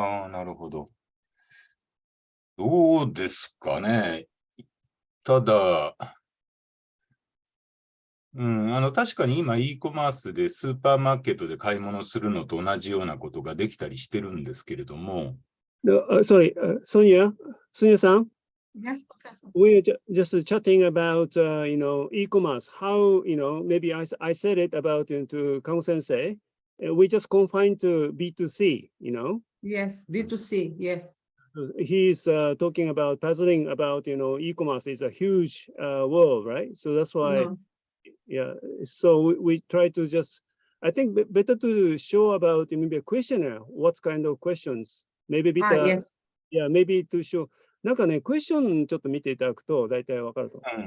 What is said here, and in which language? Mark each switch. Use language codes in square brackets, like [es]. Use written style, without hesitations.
[ja] なるほど。どうですかね。ただ、確かに今 e コマースでスーパーマーケットで買い物するのと同じようなことができたりしてるんですけれども。 [en] Sorry, Sonia さん。 Yes, Professor. We're just chatting about, e-commerce. How, maybe I said it about to Kang Sensei. We just confined to B2C, Yes, B2C, yes. He's talking about puzzling about, e-commerce is a huge world, right? So that's why, yeah. So we try to just, I think better to show about maybe a questionnaire, what kind of questions, maybe yes. Yeah, maybe to show. [ja] なんかね、クエスチョンちょっと見ていただくと大体わかると。